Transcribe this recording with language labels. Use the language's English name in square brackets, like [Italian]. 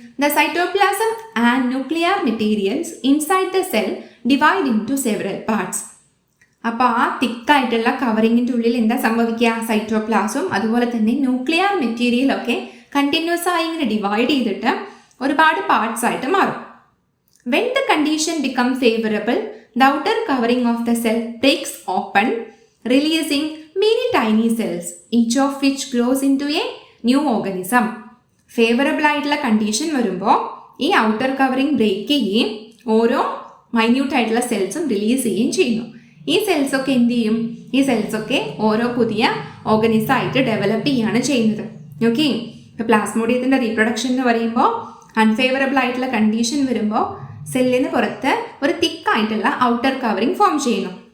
[English] The cytoplasm and nuclear materials inside the cell divide into several parts. [Malayalam] അപ്പോൾ ആ തിക്കായിട്ടുള്ള കവറിങ്ങിൻ്റെ ഉള്ളിൽ എന്താ സംഭവിക്കുക? സൈറ്റോപ്ലാസും അതുപോലെ തന്നെ ന്യൂക്ലിയർ മെറ്റീരിയലൊക്കെ കണ്ടിന്യൂസ് ആയി ഇങ്ങനെ ഡിവൈഡ് ചെയ്തിട്ട് ഒരുപാട് പാർട്സ് ആയിട്ട് മാറും. [English] When the condition becomes favorable, the outer covering of the cell breaks open, releasing many tiny cells, each of which grows into a new organism. [Malayalam] Favourable ആയിട്ടുള്ള കണ്ടീഷൻ വരുമ്പോൾ ഈ outer covering break ചെയ്യുകയും ഓരോ minute ആയിട്ടുള്ള സെൽസും release ചെയ്യുകയും ചെയ്യുന്നു. ഈ സെൽസൊക്കെ എന്ത് ചെയ്യും? ഈ സെൽസൊക്കെ ഓരോ പുതിയ ഓർഗനിസം ആയിട്ട് ഡെവലപ്പ് ചെയ്യുകയാണ് ചെയ്യുന്നത്. ഓക്കെ, ഇപ്പോൾ പ്ലാസ്മോഡിയത്തിൻ്റെ റീപ്രൊഡക്ഷൻ എന്ന് പറയുമ്പോൾ അൺഫേവറബിൾ ആയിട്ടുള്ള കണ്ടീഷൻ വരുമ്പോൾ സെല്ലിന് പുറത്ത് ഒരു തിക്കായിട്ടുള്ള ഔട്ടർ കവറിങ് ഫോം ചെയ്യുന്നു.